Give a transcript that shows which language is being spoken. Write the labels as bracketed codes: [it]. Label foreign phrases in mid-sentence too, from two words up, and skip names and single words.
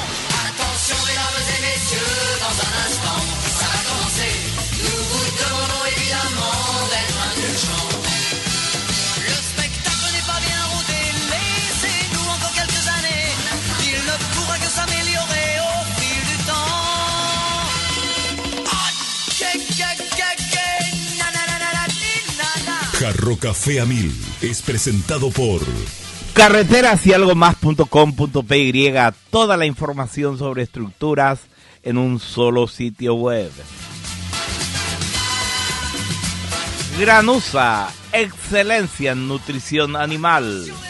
[fr] Attention mesdames et messieurs, dans un instant, ça va commencer. Nous vous demandons évidemment d'être indulgents. Le spectacle n'est pas bien rodé, laissez-nous encore quelques années. Il ne pourra que s'améliorer au fil du temps. Ah, na na na na na na. [es] Jarro Café a 1000 es presentado por Carreteras y algo más.com.py, toda la información sobre estructuras en un solo sitio web. Granusa, excelencia en nutrición animal.